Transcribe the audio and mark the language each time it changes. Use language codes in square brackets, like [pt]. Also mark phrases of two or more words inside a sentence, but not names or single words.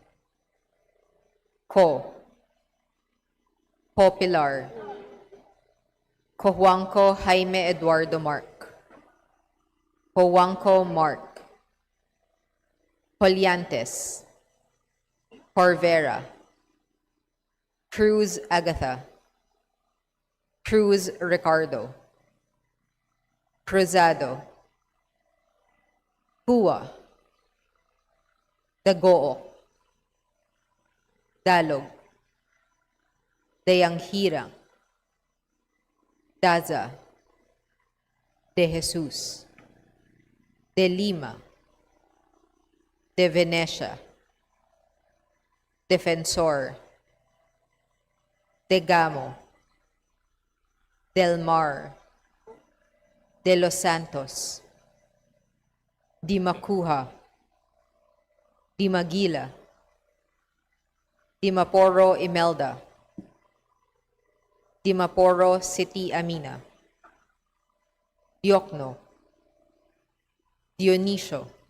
[tl] Ko. Popular. Cojuangco Jaime Eduardo Mark. Cojuangco Mark. Poliantes. Corvera. Cruz Agatha. Cruz Ricardo. Cruzado. Pua. Dagoo. Dalog. Dayanghirang. Daza. De Jesus. De Lima. De Venecia. Defensor. De Gamo. Del Mar. De Los Santos. Di Macuja. Di Maguila. Di Maporo Imelda. Di Maporo City Amina. Diokno. Dionisio.